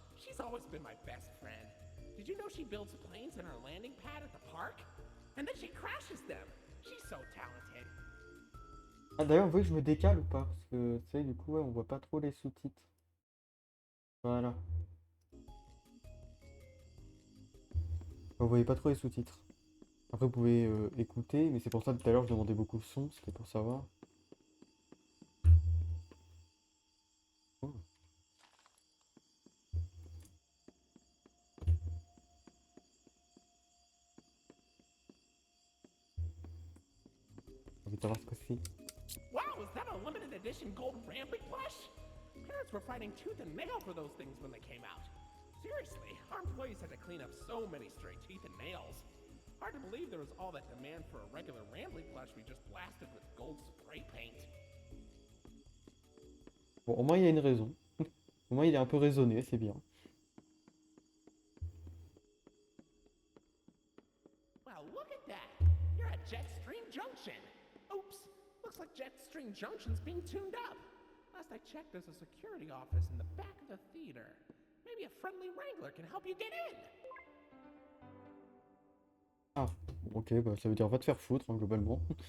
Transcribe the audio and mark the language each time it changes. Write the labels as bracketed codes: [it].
[en] She's always been my best friend. Did you know she builds planes in her landing pad at the park? And then she crashes them. She's so talented. [fr] Ah d'ailleurs, vous voyez que je me décale ou pas? Parce que tu sais, du coup, ouais, on voit pas trop les sous-titres. Voilà. Vous voyez pas trop les sous-titres. Après, vous pouvez écouter, mais c'est pour ça que tout à l'heure je demandais beaucoup le son, c'était pour savoir. Oh. J'ai envie de savoir ce que c'est. [en] Wow, is that a limited edition gold Rambly plush? Parents were fighting tooth and nail for those things when they came out. Seriously, our employees had to clean up so many stray teeth and nails. Hard to believe there was all that demand for a regular Rambly plush we just blasted with gold spray paint. [fr] Bon, au moins il y a une raison. Au moins il est un peu raisonné, c'est bien. [en] Well, look at that. You're at Jetstream Junction. Oops, looks like Jetstream Junction's being tuned up. Last I checked, there's a security office in the back of the theater. Maybe a friendly wrangler can help you get in. [fr] Ah, ok, bah ça veut dire va te faire foutre, hein, globalement.